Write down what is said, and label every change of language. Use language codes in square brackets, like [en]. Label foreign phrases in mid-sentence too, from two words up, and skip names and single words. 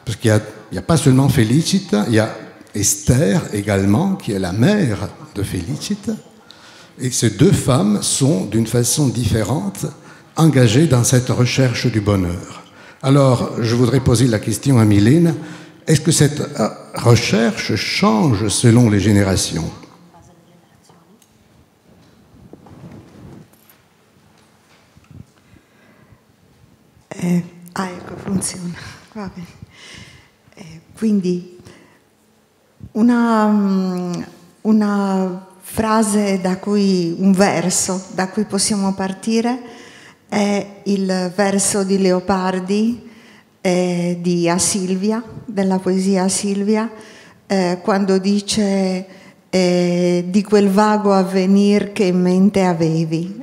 [fr] Parce qu'il n'y a pas seulement Félicita, il y a Esther également, qui est la mère de Félicita. Et ces deux femmes sont, d'une façon différente, engagées dans cette recherche du bonheur. Alors, je voudrais poser la question à Mylène. Est-ce que cette recherche change selon les générations? [it] Ecco, funziona. Va bene. Quindi una frase un verso da cui possiamo partire è il verso di Leopardi di A Silvia, della poesia A Silvia, quando dice di quel vago avvenir che in mente avevi.